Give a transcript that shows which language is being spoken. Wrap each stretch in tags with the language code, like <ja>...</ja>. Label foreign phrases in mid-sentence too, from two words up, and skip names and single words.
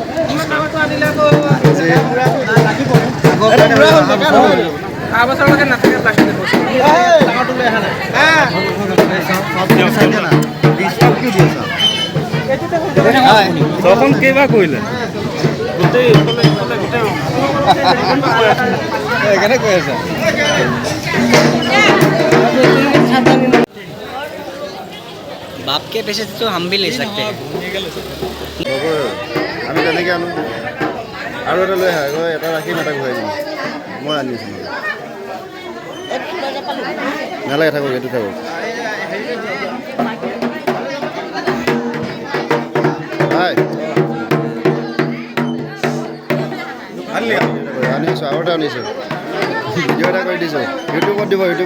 <as>কেইবাৰ কৰিলে কৈ আছা?</as> <hi>बाप के पैसे तो हम भी ले सकते हैं।</hi> <as>আমি তেনেকৈ আনো আৰু এটা লৈ আহা, এটা ৰাখিম, এটা ঘূৰাই দিম। মই আনিছোঁ নালাগে, থাকক, এইটো থাকক। আনিছোঁ, আৰু এটা আনিছোঁ, ভিডিঅ' এটা কৰি দিছোঁ, ইউটিউবত দিব।</as>